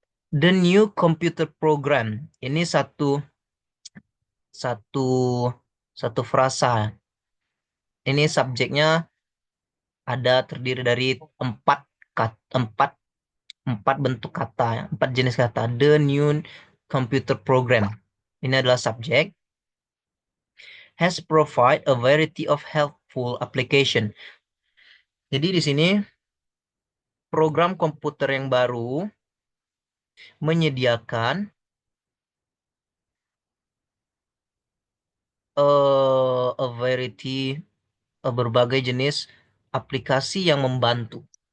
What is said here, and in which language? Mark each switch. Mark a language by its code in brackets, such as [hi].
[en] The new computer program [id] ini satu satu satu frasa. Ini subjeknya terdiri dari empat empat bentuk kata, empat jenis kata. [en] The new computer program. [id] Ini adalah subjek. [en] Has provide a variety of helpful application. [id] Jadi di sini program komputer yang baru menyediakan [en] a variety [id] berbagai jenis aplikasi yang membantu.